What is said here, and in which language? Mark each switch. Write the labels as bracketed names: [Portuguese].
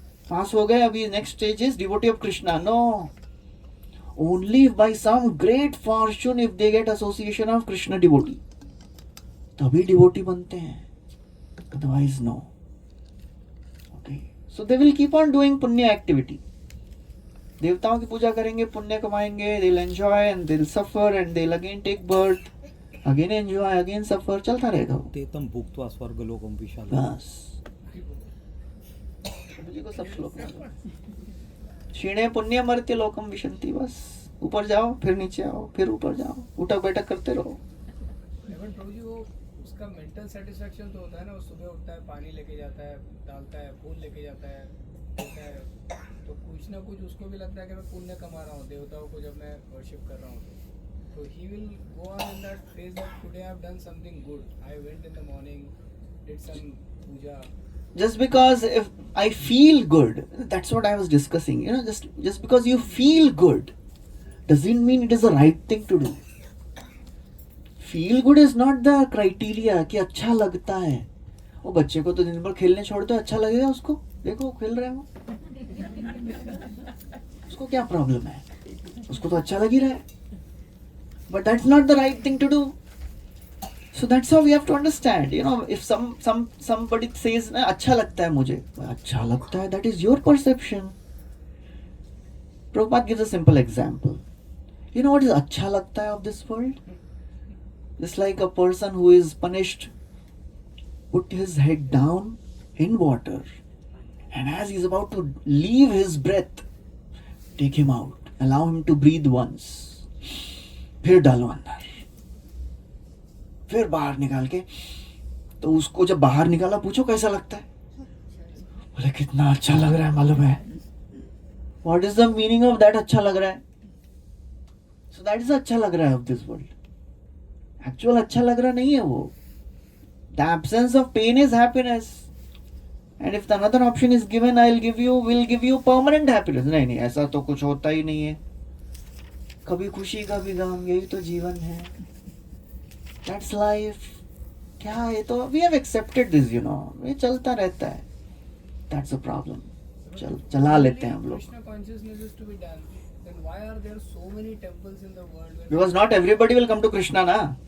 [Hindi] पास हो गए, अभी [English] next stage is devotee of Krishna. No. Only if by some great fortune, if they get association of Krishna devotee, [Hindi] तभी [English] devotee [Hindi] बनते हैं. [English] Otherwise no. Okay. So they will keep on doing punya activity. [Hindi] देवताओं की पूजा करेंगे, पुण्य कमाएंगे, [English] they'll enjoy and they'll suffer and they'll again take birth, again enjoy, again suffer, [Hindi] चलता रहेगा वो. [Sanskrit] तेतम भुक्त्वा स्वर्गलोकम विशाल. [Hindi] बस मुझे को सब श्लोक मालूम. [Sanskrit] क्षीणे पुण्य मर्त्य लोकम विशंति. [Hindi] बस ऊपर जाओ, फिर नीचे आओ, फिर ऊपर जाओ, उठक बैठक करते रहो. लेकिन प्रभु जी, वो उसका मेंटल सेटिस्फेक्शन तो होता है ना. वो सुबह उठता है, पानी लेके जाता है, डालता है, फूल लेके जाता है, देता है, तो कुछ ना कुछ उसको भी लगता है कि मैं पुण्य कमा रहा हूँ देवताओं को जब मैं वर्शिप कर रहा हूँ. [English] तो he will go on in that phase that today I have done something good. I went in the morning, did some puja. Just because if I feel good, that's what I was discussing. You know, just because you feel good doesn't mean it is the right thing to do. Feel good is not the criteria [Hindi] कि अच्छा लगता है. वो बच्चे को तो दिन भर खेलने छोड़ दो, अच्छा लगेगा उसको. देखो खेल रहे हो, उसको क्या प्रॉब्लम है? उसको तो अच्छा लग ही रहा है. [English] But that's not the right thing to do. So that's how we have to understand. You know, if somebody says [Hindi] ना अच्छा लगता है [English] मुझे, अच्छा लगता है, that is your perception. Prabhupada gives a simple example. You know what is [Hindi] अच्छा लगता है [English] of this world? Just like a person who is punished, put his head down in water, and as he is about to leave his breath, take him out, allow him to breathe once, [Hindi] फिर डालो अंदर, फिर बाहर निकाल के. तो उसको जब बाहर निकाला, पूछो कैसा लगता है? बोले कितना अच्छा लग रहा है, मालूम है. [English] What is the meaning of that [Hindi] अच्छा लग रहा है? [English] So that is अच्छा लग रहा है of this world. [Hindi] Actual अच्छा लग रहा नहीं है वो. [English] The absence of pain is happiness. And if another option is given, we'll give you permanent happiness. [Hindi] नहीं नहीं, ऐसा तो कुछ होता ही नहीं है. कभी खुशी कभी गम, यही तो जीवन है. [English] That's life. [Hindi] क्या है तो [English] we have accepted this, you know. [Hindi] ये चलता रहता है. [English] That's the problem. [Hindi] चला लेते हैं हम लोग. [English] Krishna consciousness is to be done. Then why are there so many temples in the world? Because not everybody will come to Krishna, na.